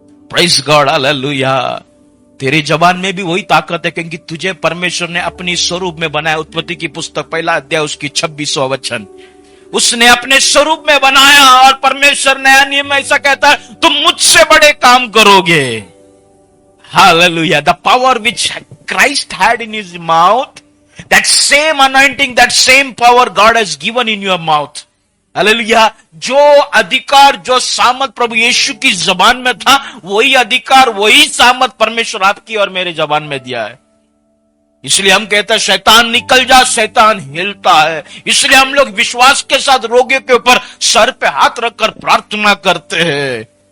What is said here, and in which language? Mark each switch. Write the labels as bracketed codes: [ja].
[en] praise God, [hi] hallelujah. तेरी जबान में भी वही ताकत है, क्योंकि तुझे परमेश्वर ने अपनी स्वरूप में बनाया। उत्पत्ति की पुस्तक 1 अध्याय उसकी 26वां वचन। उसने अपने स्वरूप में बनाया और परमेश्वर नया नियम में ऐसा कहता है, तुम मुझसे बड़े काम करोगे। Hallelujah. [en] The power which Christ had in his mouth, that same anointing, that same power God has given in your mouth. [hi] Hallelujah. जो अधिकार, जो सामर्थ प्रभु यीशु की जबान में था, वही अधिकार, वही सामर्थ परमेश्वर आपकी और मेरे जबान में दिया है। इसलिए हम कहते हैं शैतान निकल जा, शैतान हिलता है। इसलिए हम लोग विश्वास के साथ रोगियों के ऊपर सर पे हाथ रखकर प्रार्थना करते हैं।